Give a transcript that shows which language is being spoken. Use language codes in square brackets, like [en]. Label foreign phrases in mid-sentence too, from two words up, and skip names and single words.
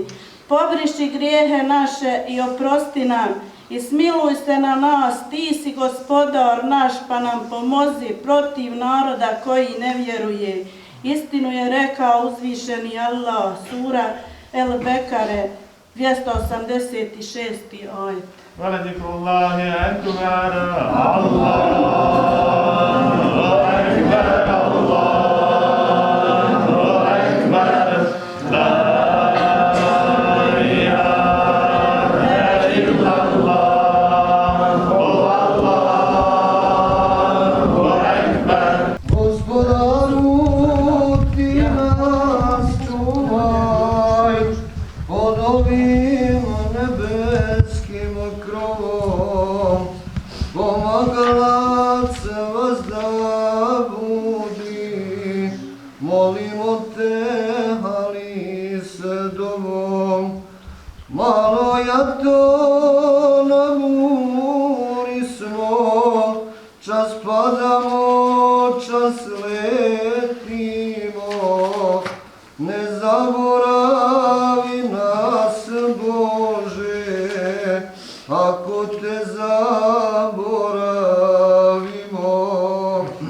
[bs] Pobriši grijehe naše i oprosti nam i smiluj se na nas, ti si gospodar naš, pa nam pomozi protiv naroda koji ne vjeruje. Istinu je rekao uzvišeni Allah, sura El Bekare, 286. ajet. [ar] ولذكر الله أكبر الله أكبر الله أكبر لا إله إلا الله الله أكبر [bs] Gospodaru, ti nas čuvaj pod ovim nebeskim krovom, pomagalac vazda budi, molimo te, ali se dovom, malo ja to namuri smo, čas padamo, čas letimo, ne zaboravi nas Bože, ako te zaboravimo.